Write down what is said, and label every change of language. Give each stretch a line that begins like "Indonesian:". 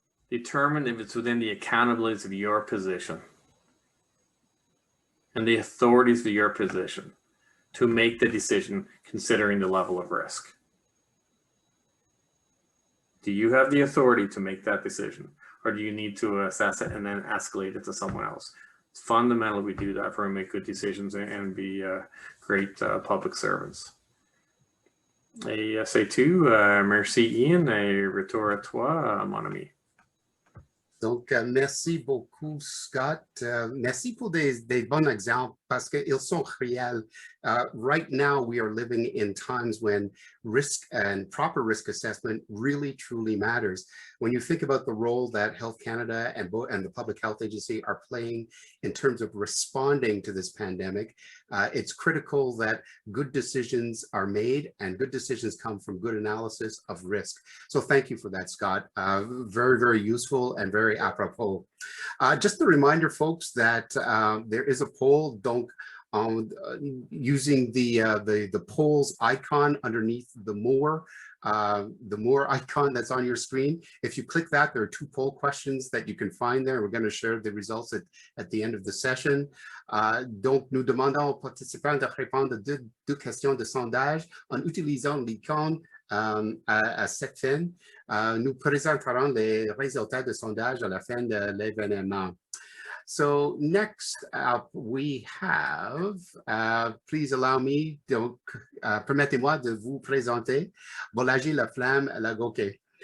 English: Determine if it's within the accountabilities of your position and the authorities of your position to make the decision considering the level of risk. Do you have the authority to make that decision, or do you need to assess it and then escalate it to someone else? It's fundamental we do that for we make good decisions and be great public servants.
French: Et c'est tout. Merci Ian et retour à toi, mon ami. Donc, merci beaucoup, Scott. Merci pour des bons exemples parce qu'ils sont réels.
English: Right now, we are living in times when risk and proper risk assessment really, truly matters. When you think about the role that Health Canada and the Public Health Agency are playing in terms of responding to this pandemic, it's critical that good decisions are made and good decisions come from good analysis of risk. So thank you for that, Scott. Very, very useful and very apropos. Just a reminder, folks, that there is a poll. Don't using the polls icon underneath the more icon that's on your screen. If you click that, there are 2 poll questions that you can find there. We're going to share the results at the end of the session.
French: Donc, nous demandons aux participants de répondre à deux questions de sondage en utilisant l'icône à cette fin. Nous présenterons les résultats de sondage à la fin de l'événement.
English: So next up we have, please allow me,
French: donc, permettez-moi de vous présenter
English: Bolaji Laflamme Lagoquet.